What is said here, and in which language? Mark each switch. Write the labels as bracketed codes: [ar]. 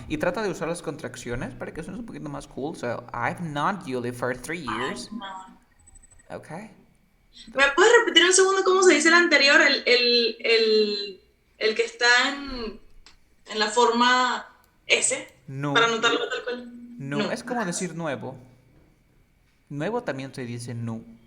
[es] Y trata de usar las contracciones para que suene un poquito más cool. [en] So, I've known Julie for 3 years. I've known. Okay. [es] ¿Me puedes repetir un segundo cómo se dice el anterior? El que está en la forma S, para No. anotarlo tal cual. No. No. Es como decir nuevo. Nuevo también se dice no.